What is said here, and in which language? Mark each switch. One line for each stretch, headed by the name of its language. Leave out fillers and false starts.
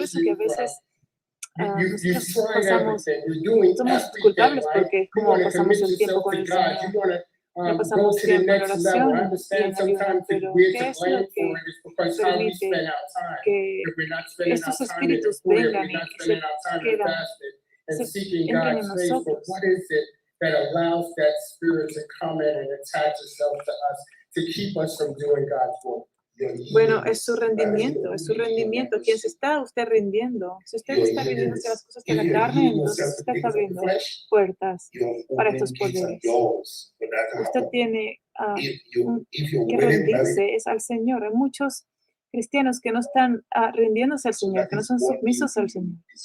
Spanish: Yo pienso que a veces nosotros somos culpables, porque es como pasamos el tiempo con el Señor. No pasamos tiempo en oración y en ayuno, pero ¿qué es lo que permite que estos espíritus vengan y entren en nosotros?
English: That allows that spirit to come in and attach itself to us to keep us from doing God's work.
Spanish: Bueno, es su rendimiento, es su rendimiento. ¿Quién se está usted rindiendo? Si usted está rindiendo hacia las cosas de la carne, entonces usted está abriendo puertas para estos poderes. Usted tiene que rendirse es al Señor. Hay muchos cristianos que no están rindiéndose al Señor, que no son sumisos al Señor.